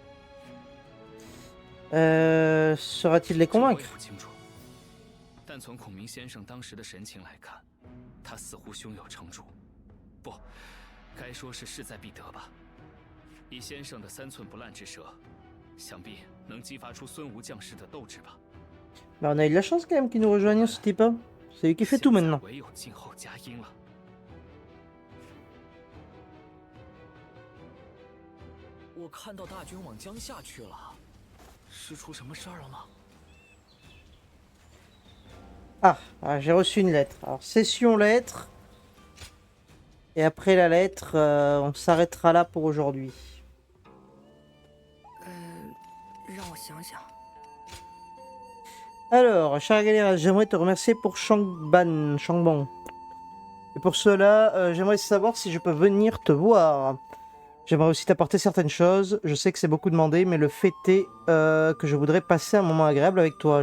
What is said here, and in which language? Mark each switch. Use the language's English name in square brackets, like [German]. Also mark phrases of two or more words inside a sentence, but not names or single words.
[French] Sera-t-il les [Chinese] 这我 [French] convaincre？ [Chinese] 也不清楚，但从孔明先生当时的神情来看，他似乎胸有成竹，不，该说是势在必得吧。以先生的3寸不烂之舌，想必能激发出孙吴将士的斗志吧。 [French] Bah, on a eu de la chance quand même qu'il nous rejoigne ce type. C'est lui qui fait tout maintenant. [Chinese] 唯有静候佳音了。我看到大军往江夏去了，是出什么事儿了吗？ [French] Ah, j'ai reçu une lettre. Alors, session lettre. Et après la lettre, on s'arrêtera là pour aujourd'hui. [Chinese] 让我想想。 [French] Alors, cher Galéras, j'aimerais te remercier pour Changbang. Et pour cela, j'aimerais savoir si je peux venir te voir. J'aimerais aussi t'apporter certaines choses. Je sais que c'est beaucoup demandé, mais le fait est que je voudrais passer un moment agréable avec toi.